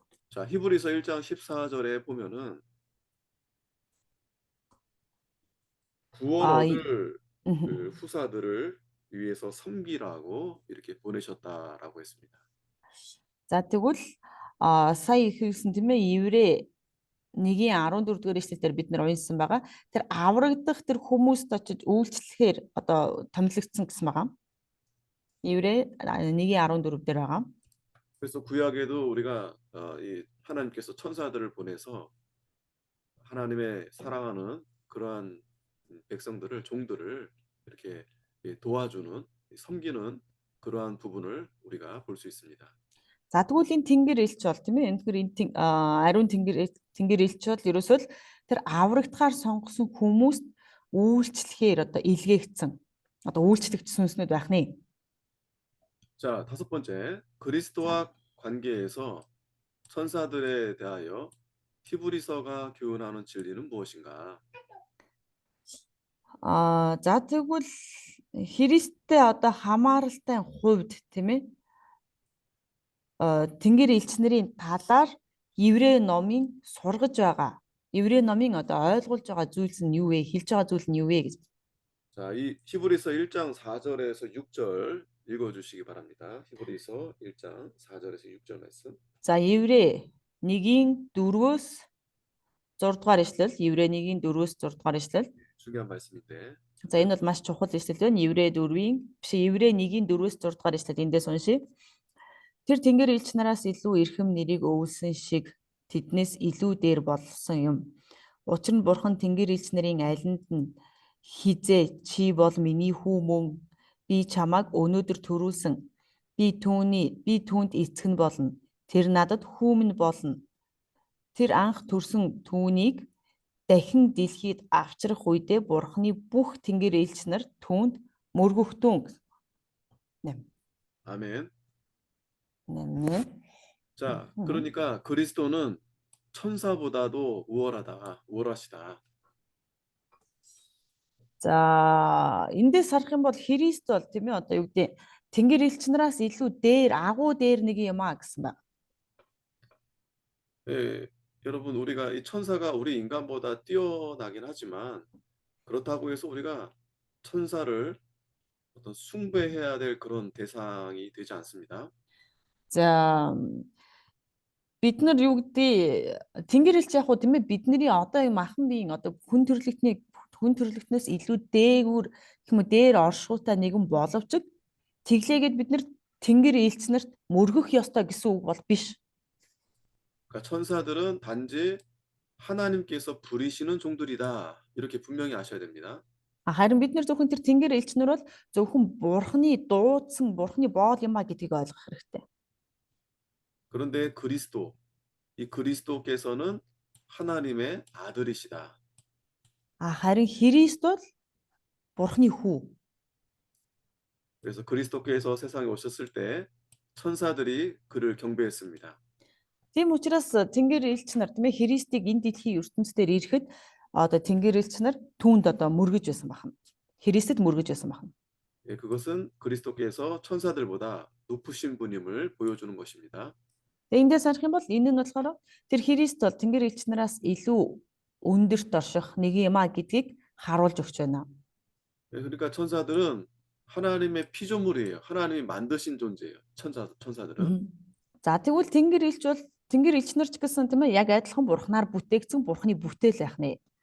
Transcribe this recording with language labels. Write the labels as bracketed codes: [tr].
[ko] 자, 히브리서 1장 14절에 보면은 구원 아, 얻을 그 후사들을 위해서 섬기라고 이렇게 보내셨다라고 했습니다. [mn] За тэгвэл сая их хэлсэн тийм ээ Еврей 1:14 эшлэлээр бид нар уншсан байгаа. Тэр аврагдах тэр хүмүүст очиж үйлчлэхээр одоо томилогдсон гэсэн байгаа. Еврей 1:14 дээр байгаа. [ko] 그래서 구약에도 우리가 이 하나님께서 천사들을 보내서 하나님의 사랑하는 그러한 백성들을 종들을 이렇게 도와주는 섬기는 그러한 부분을 우리가 볼 수 있습니다. [mn] За тэгвэл энэ тэнгэр элч бол тийм ээ энэ ариун тэнгэр элч бол ерөөсөө л тэр аврагдахаар сонгосон хүмүүст үйлчлэхээр одоо илгээгдсэн одоо үйлчлэгч сүнснүүд байх нэ. [ko] 자, 다섯 번째, 그리스도와 관계에서 천사들에 대하여 히브리서가 교훈하는 진리는 무엇인가? [mn] За тэгвэл Христтэй одоо хамааралтай хувьд тийм ээ тэнгэр элч нарын талаар Еврей номын сургаж байгаа. Еврей номын одоо ойлгуулж байгаа зүйлс нь юу вэ? Хэлж байгаа зүйл нь юу вэ гэж. [ko] 자, 이 히브리서 1장 4절에서 6절 읽어주시기 바랍니다. 히브리서 1장 4절에서 6절 말씀. [mn] За Еврей 1:4-өөс 6 дугаар ишлэл, Еврей 1:4-өөс 6 дугаар ишлэл. [ko] 중요한 말씀인데. [mn] За энэ бол маш чухал ишлэл байна. Еврей 1:4-өөс 6 дугаар ишлэл эндээс уншия. Тэр тэнгэр элч нараас илүү эрхэм нэрийг өвлсөн шиг тэднээс илүү дээр болсон юм. Учир нь Бурхан тэнгэр элч нарын алинд нь хизээ чи бол миний хүү мөн би чамайг өнөөдөр төрүүлсэн. Би түүнд эцэг нь болно. Тэр надад хүү минь болно. Тэр анх төрсөн түүнийг дахин дэлхийд авчрах үедээ Бурханы бүх тэнгэр элч нар түүнд мөргөгдөн. [ko] 아멘. 네. 자, 그러니까 그리스도는 천사보다도 우월하시다. [mn] За эндээс харах юм бол Христ бол тийм ээ одоо юу гэдэг Тэнгэр элч нараас илүү дээр агуу дээр нэг юм а гэсэн байна. [ko] 예, 여러분 우리가 이 천사가 우리 인간보다 뛰어나긴 하지만 그렇다고 해서 우리가 천사를 어떤 숭배해야 될 그런 대상이 되지 않습니다. [mn] За бид нар юу гэдэг Тэнгэр элч яг хуу тийм ээ бидний одоо юм ахан биеийн одоо хүн төрлөختнөөс илүү дээгүүр гэх юм уу дээр оршуутай нэгэн боловч тэглээгээд бид нар Тэнгэр элч нарт мөргөх ёстой гэсэн үг бол биш. [ko] 그러니까 천사들은 단지 하나님께서 부리시는 종들이다. 이렇게 분명히 아셔야 됩니다. [mn] Харин бид нар зөвхөн тэр Тэнгэр элч нар бол зөвхөн Бурхны дуудсан Бурхны боол юм а гэдгийг ойлгох хэрэгтэй. [ko] 그런데 이 그리스도께서는 하나님의 아들이시다. [mn] Харин Христ бол Бурхны хүү. [ko] 그래서 그리스도께서 세상에 오셨을 때 천사들이 그를 경배했습니다. [mn] Тийм учраас Тэнгэр элч нар тийм ээ Христийг энэ дэлхийн ертөнцийн ирэхэд одоо Тэнгэр элч нар түүнд одоо мөргөж байсан байна. Христэд мөргөж байсан байна. [ko] 예, 그것은 그리스도께서 천사들보다 높으신 분임을 보여주는 것입니다. [mn] Тэгээ эндээс харах юм бол энэ нь болохоор тэр Христ бол Тэнгэр элч нараас илүү өндөрт орших нэг юм а гэдгийг харуулж өгч байна. [ko] 예, 그러니까 천사들은 하나님의 피조물이에요. 하나님이 만드신 존재예요. 천사들은. [mn] За тэгвэл Тэнгэр элч нар ч гэсэн тийм ээ яг адилхан Бурхнаар бүтээгдсэн Бурхны бүтээл байх нэ.